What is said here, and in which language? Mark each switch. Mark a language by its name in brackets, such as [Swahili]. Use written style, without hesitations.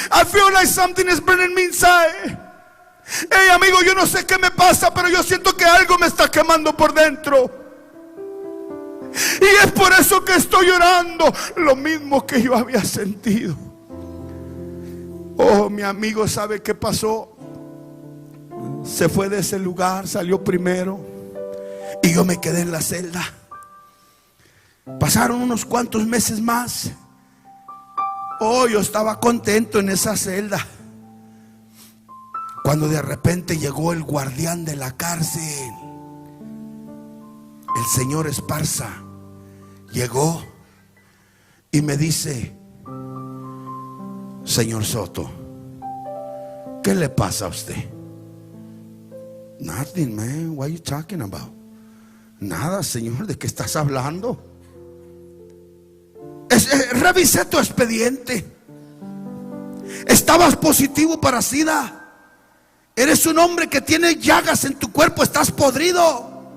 [English] I feel like something is burning me inside. [Spanish] Hey, amigo, yo no sé qué me pasa, pero yo siento que algo me está quemando por dentro. Y es por eso que estoy llorando, lo mismo que yo había sentido. Oh, mi amigo, ¿sabe qué pasó? Se fue de ese lugar, salió primero, y yo me quedé en la celda. Pasaron unos cuantos meses más. Oh, yo estaba contento en esa celda, cuando de repente llegó el guardián de la cárcel, el señor Esparza. Llegó y me dice, señor Soto, ¿qué le pasa a usted? [English] Nothing, man, what are you talking about? [Spanish] Nada, señor, ¿de qué estás hablando? Revisé tu expediente. Estabas positivo para SIDA. Eres un hombre que tiene llagas en tu cuerpo, estás podrido.